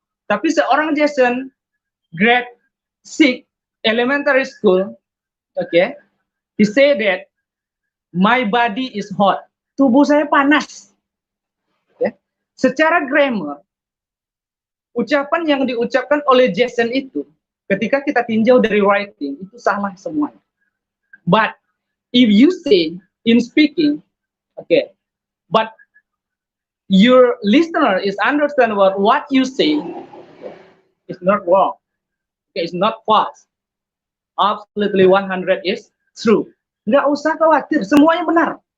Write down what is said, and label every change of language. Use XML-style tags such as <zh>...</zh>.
<en>Tapi seorang Jason grade 6 elementary school, he said that my body is hot.</en> <id>Tubuh saya panas. Secara grammar, ucapan yang diucapkan oleh Jason itu, ketika kita tinjau dari writing, itu salah semuanya.</id> <en>But if you say in speaking, but your listener is understand what you say, it's not wrong. It's not false. Absolutely 100 is true.</en> <id>Nggak usah khawatir, semuanya benar.</id>